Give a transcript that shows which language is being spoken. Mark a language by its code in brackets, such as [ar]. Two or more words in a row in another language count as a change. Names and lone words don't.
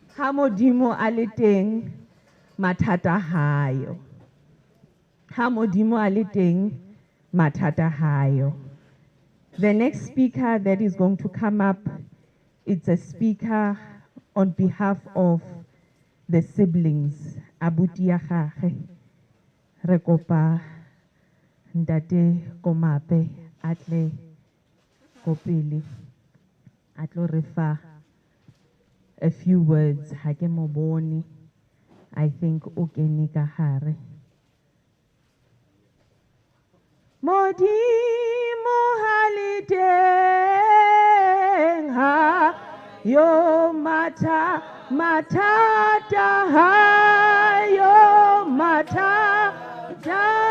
[st] ha modimo a le teng mathata hayo. Ha modimo a le teng mathata hayo. [en] The next speaker that is going to come up, it's a speaker on behalf of the siblings. [st] Abuti ya gagwe. Re kopa Ntate Komape atle ko pele a tlo re fa [en] a few words. [st] Ha ke mo bone. [en] I think [st] o kene ka hare. Modimo haliteng ha yo matata ha yo matata